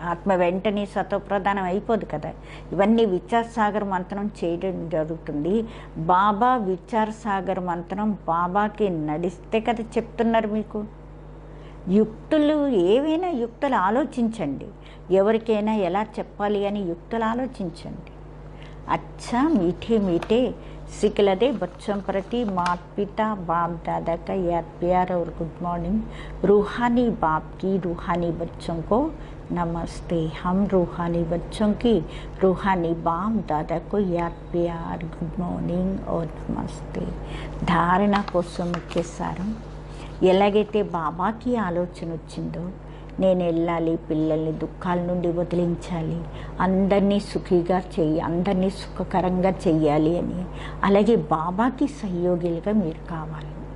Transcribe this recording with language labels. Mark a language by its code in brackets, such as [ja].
[te] ఆత్మ వెంటనే సతో ప్రధానం అయిపోదు కదా, ఇవన్నీ విచార సాగర మంత్రం చేయడం జరుగుతుంది. బాబా విచార సాగర మంత్రం బాబాకి నడిస్తే కదా చెప్తున్నారు మీకు. యుక్తులు ఏవైనా యుక్తులు ఆలోచించండి. ఎవరికైనా ఎలా చెప్పాలి అని యుక్తులు ఆలోచించండి. [hi] अच्छा मीठे मीठे सिखलदे बच्चों प्रति माता पिता बाप दादा का याद प्यार और गुड मॉर्निंग। रूहानी बाप की रूहानी बच्चों को नमस्ते। हम रूहानी बच्चों की रूहानी बाप दादा को याद प्यार गुड मॉर्निंग और नमस्ते। [te] धारणा కోసం ముఖ్య సారం, ఎలాగైతే బాబాకి ఆలోచన వచ్చిందో నేను వెళ్ళాలి, పిల్లల్ని దుఃఖాల నుండి వదిలించాలి, అందరినీ సుఖీగా అందరినీ సుఖకరంగా చెయ్యాలి అని, అలాగే బాబాకి సహయోగిలుగా మీరు కావాలి.